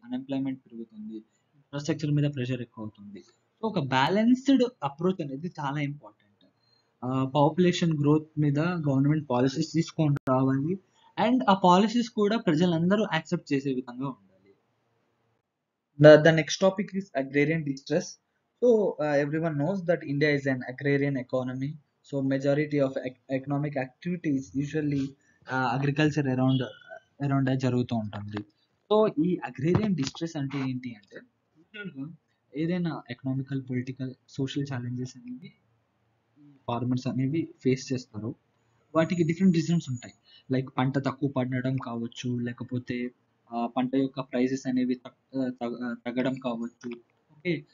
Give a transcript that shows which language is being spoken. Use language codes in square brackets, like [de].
[te] Unemployment పెరుగుతుంది. Infrastructure మీద pressure ఎక్కువవుతుంది. So, ఒక బ్యాలెన్స్‌డ్ అప్రోచ్ అనేది చాలా ఇంపార్టెంట్. పాపులేషన్ గ్రోత్ మీద గవర్నమెంట్ పాలిసీస్ తీసుకొని రావాలి. అండ్ ఆ పాలిసీస్ కూడా ప్రజలందరూ యాక్సెప్ట్ చేసే విధంగా ఉండాలి. [en] The next topic is agrarian distress. So, everyone knows that India is an agrarian economy. So, majority of economic activities usually agriculture around [te] జరుగుతూ ఉంటుంది. సో, ఈ అగ్రేరియన్ డిస్ట్రెస్ అంటే ఏంటి అంటే యూజువల్‌గా ఏదైనా ఎకనామికల్, పొలిటికల్, సోషల్ ఛాలెంజెస్ అనేవి ఫార్మర్స్ అనేవి ఫేస్ చేస్తారు. వాటికి డిఫరెంట్ రీజన్స్ ఉంటాయి. లైక్ పంట తక్కువ పండడం కావచ్చు, లేకపోతే పంట యొక్క ప్రైజెస్ అనేవి తగ్గడం కావచ్చు. ఓకే.